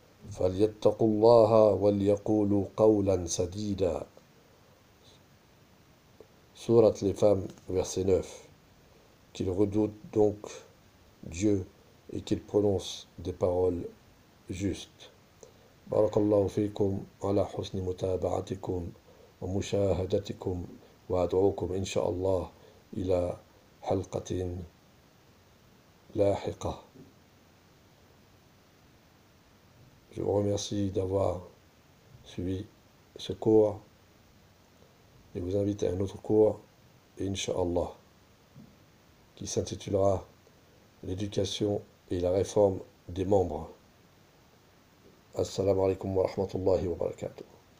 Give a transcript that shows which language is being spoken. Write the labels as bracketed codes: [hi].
[ar] فَلْيَتَّقُوا اللَّهَ وَلْيَقُولُوا قَوْلًا سَدِيدًا. [fr] Sourate les femmes, verset 9. Qu'ils redoutent donc Dieu et qu'ils prononcent des paroles justes. [ar] بارك الله فيكم على حسن متابعتكم ومشاهدتكم وأدعوكم إن شاء الله إلى حلقة لاحقة. [fr] Je vous remercie d'avoir suivi ce cours et vous invite à un autre cours, Inch'Allah, qui s'intitulera L'éducation et la réforme des membres. [ar] Assalamu alaikum wa rahmatullahi wa barakatuh.